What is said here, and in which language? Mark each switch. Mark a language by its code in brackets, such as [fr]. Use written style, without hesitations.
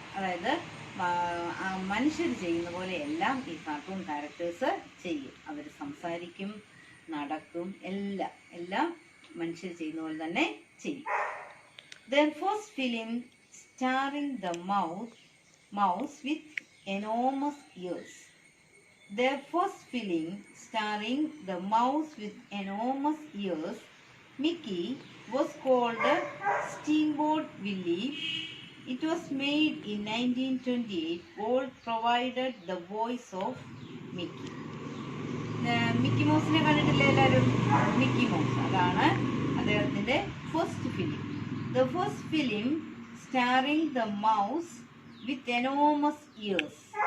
[ml] അതായത് മനുഷ്യർ ചെയ്യുന്ന പോലെ എല്ലാം ഈ കാർട്ടൂൺ ക്യാരക്ടേഴ്സ് ചെയ്യും. അവർ സംസാരിക്കും, നടക്കും, എല്ലാം മനുഷ്യർ ചെയ്യുന്ന പോലെ തന്നെ ചെയ്യും. [en] Their first film starring the mouse with enormous ears. Their first film starring the mouse with enormous ears, Mickey, was called Steamboat Willie. It was made in 1928. Walt provided the voice of Mickey. [ml] Mickey മൗസിനെ കണ്ടിട്ടില്ലേ എല്ലാവരും? Mickey mouse, അതാണ് അദ്ദേഹത്തിൻ്റെ first film. [en] The first film starring the mouse with enormous ears.